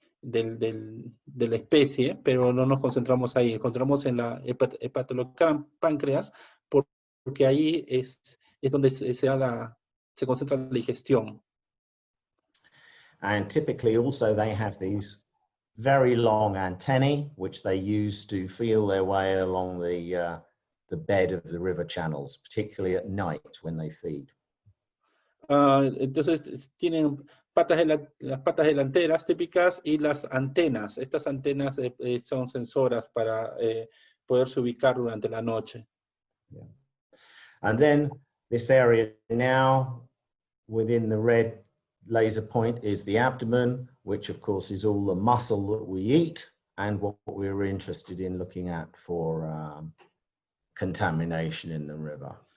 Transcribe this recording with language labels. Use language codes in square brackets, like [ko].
[es] de la especie, pero no nos concentramos ahí, nos concentramos en la hepatopáncreas, porque ahí es donde se concentra la digestión. [en] And typically also they have these very long antennae, which they use to feel their way along the bed of the river channels, particularly at night when they feed. [es] Entonces tienen las patas delanteras típicas y las antenas. Estas antenas son sensoras para poderse ubicar durante la noche. [en] Yeah. And then this area now within the red laser point is the abdomen, which of course is all the muscle that we eat and what we're interested in looking at for contamination in the river.